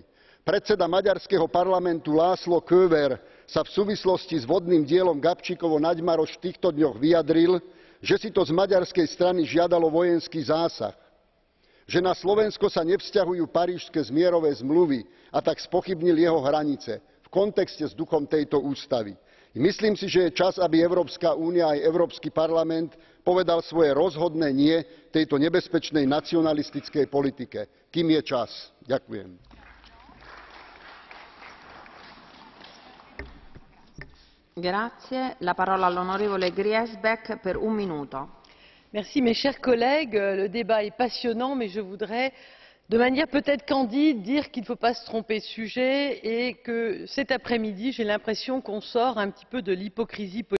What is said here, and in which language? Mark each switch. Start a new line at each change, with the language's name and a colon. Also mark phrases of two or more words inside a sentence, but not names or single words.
Slovak: Predseda maďarského parlamentu László Kövér sa v súvislosti s vodným dielom Gabčíkovo-Nagymaros v týchto dňoch vyjadril, že si to z maďarskej strany žiadalo vojenský zásah, že na Slovensko sa nevzťahujú parížske zmierové zmluvy a tak spochybnil jeho hranice v kontexte s duchom tejto ústavy. Myslím si, že je čas, aby Európska únia aj Európsky parlament povedal svoje rozhodné nie tejto nebezpečnej nacionalistickej politike. Kým je čas? Ďakujem.
Italian: Grazie. La parola all'onorevole Griesbeck per 1 minuto.
French: Merci mes chers collègues. Le débat est passionnant, mais je voudrais, de manière peut-être candide, dire qu'il ne faut pas se tromper de sujet et que cet après-midi, j'ai l'impression qu'on sort un petit peu de l'hypocrisie politique.